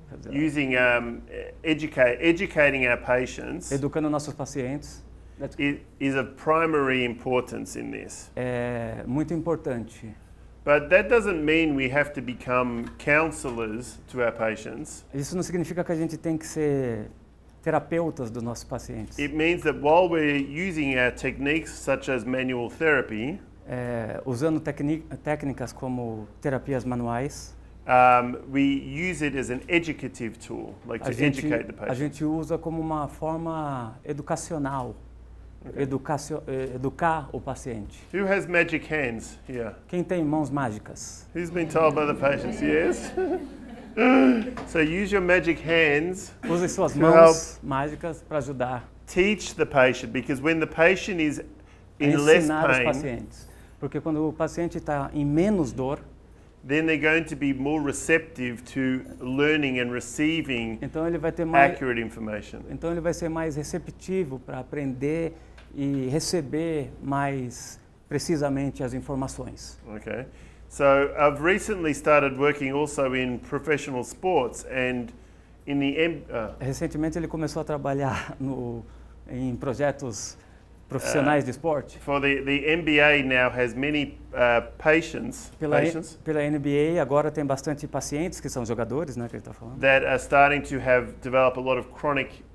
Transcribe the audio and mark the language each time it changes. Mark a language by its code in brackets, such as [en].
[en] Using educating our patients. [pt] Educando nossos pacientes. [en] Is of primary importance in this. [pt] É muito importante. [en] But that doesn't mean we have to become counselors to our patients. [pt] Isso não significa que a gente tem que ser terapeutas dos nossos pacientes. [en] It means that while we're using our techniques such as manual therapy, [pt] usando técnicas como terapias manuais, [en] we use it as an educative tool, like to educate the patient. [pt] A gente usa como uma forma educacional, educar o paciente. [en] Who has magic hands here? [pt] Quem tem mãos mágicas? [en] Who's been told by the patients? Yes. So use your magic hands. [pt] Use suas [en] To [pt] mãos mágicas para ajudar. [en] Teach the patient, because when the patient is [pt] A [en] in less [pt] ensinar os [en] pain, [pt] pacientes. Porque quando o paciente está em menos dor, [en] then they're going to be more receptive to learning and receiving [pt] então ele vai ter mais, [en] accurate information. [pt] então ele vai ser mais receptivo para aprender e receber mais precisamente as informações. [en] Okay. So I've recently started working also in professional sports, and in the [pt] Recentemente ele começou a trabalhar em projetos profissionais de esporte. [en] for the NBA now has many patients [pt] Pela NBA agora tem bastante pacientes que são jogadores, né, que ele está falando. [en] that are starting to develop a lot of chronic